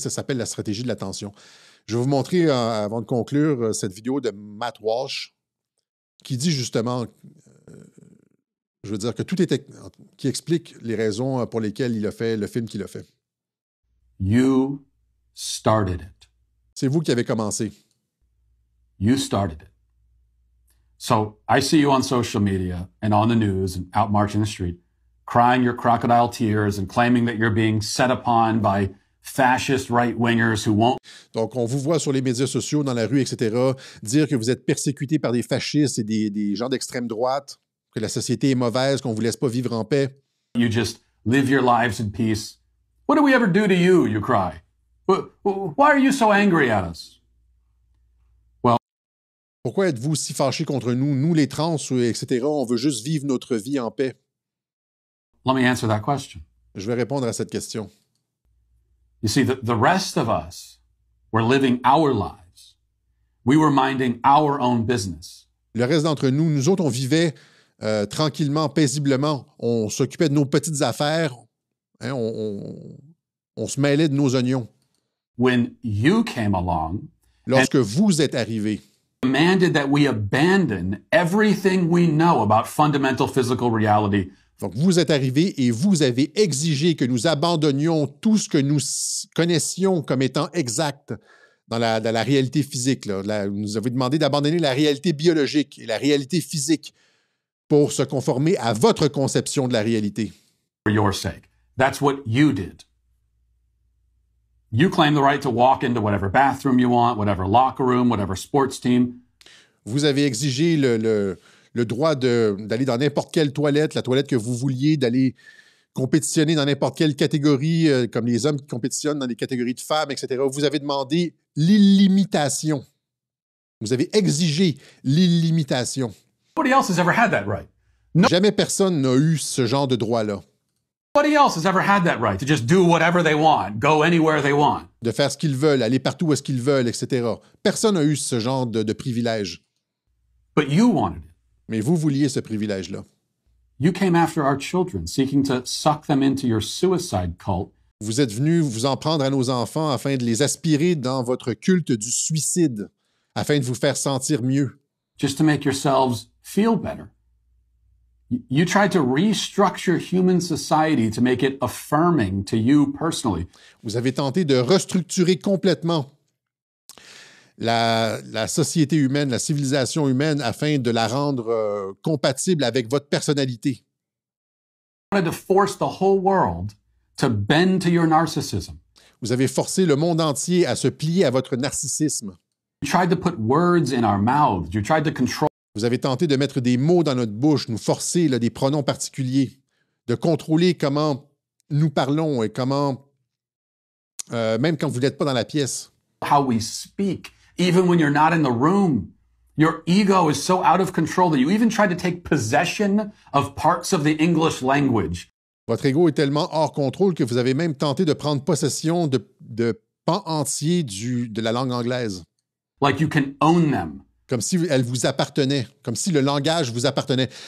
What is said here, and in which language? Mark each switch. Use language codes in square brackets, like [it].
[fr] Ça s'appelle la stratégie de la tension. Je vais vous montrer, avant de conclure, cette vidéo de Matt Walsh qui dit justement, je veux dire que qui explique les raisons pour lesquelles il a fait le film qu'il a fait. [en] You started it. [fr] C'est vous qui avez commencé. [en] You started it. So I see you on social media and on the news and out marching the street, crying your crocodile tears and claiming that you're being set upon by fascist right-wingers who won't... [fr] Donc, on vous voit sur les médias sociaux, dans la rue, etc., dire que vous êtes persécuté par des fascistes et des gens d'extrême droite, que la société est mauvaise, qu'on ne vous laisse pas vivre en paix. [en] You just live your lives in peace. What did we ever do to you, you cry? Why are you so angry at us? Well, [fr] pourquoi êtes-vous si fâchés contre nous, nous les trans, etc.? On veut juste vivre notre vie en paix. [en] Let me answer that question. [fr] Je vais répondre à cette question. [en] You see, the rest of us were living our lives. We were minding our own business. [fr] Le reste d'entre nous, nous autres, on vivait tranquillement, paisiblement, on s'occupait de nos petites affaires, hein, on se mêlait de nos oignons. [en] When you came along, [fr] lorsque vous êtes arrivés, [en] demanded that we abandon everything we know about fundamental physical reality. [fr] Donc, vous êtes arrivés et vous avez exigé que nous abandonnions tout ce que nous connaissions comme étant exact dans la réalité physique. Là. Vous nous avez demandé d'abandonner la réalité biologique et la réalité physique pour se conformer à votre conception de la réalité. [en] For your sake. That's what you did. You claim the right to walk into whatever bathroom you want, whatever locker room, whatever sports team. [fr] Vous avez exigé le droit d'aller dans n'importe quelle toilette, la toilette que vous vouliez, d'aller compétitionner dans n'importe quelle catégorie, comme les hommes qui compétitionnent dans les catégories de femmes, etc. Vous avez demandé l'illimitation. Vous avez exigé l'illimitation. [en] Nobody else has ever had that right. No. [fr] Jamais personne n'a eu ce genre de droit-là. [en] Nobody else has ever had that right to just do whatever they want, go anywhere they want. [fr] De faire ce qu'ils veulent, aller partout où est-ce qu'ils veulent, etc. Personne n'a eu ce genre de privilège. [en] But you wanted it. [fr] Mais vous vouliez ce privilège-là. [en] You came after our children, seeking to suck them into your suicide cult. [fr] Vous êtes venus vous en prendre à nos enfants afin de les aspirer dans votre culte du suicide, afin de vous faire sentir mieux. [en] Just to make yourselves feel better. You tried to restructure human society to make it affirming to you personally. [fr] Vous avez tenté de restructurer complètement la société humaine, la civilisation humaine, afin de la rendre compatible avec votre personnalité. [en] You wanted to force the whole world to bend to your narcissism. [fr] Vous avez forcé le monde entier à se plier à votre narcissisme. [en] You tried to put words in our mouths. You tried to control. [fr] Vous avez tenté de mettre des mots dans notre bouche, nous forcer des pronoms particuliers, de contrôler comment nous parlons et comment, même quand vous n'êtes pas dans la pièce. [en] How we speak, even when you're not in the room. Your ego is so out of control that you even tried to take possession of parts of the English language. [fr] Votre ego est tellement hors contrôle que vous avez même tenté de prendre possession de pans entiers de la langue anglaise. [en] Like you can own them. [fr] Comme si elle vous appartenait, comme si le langage vous appartenait.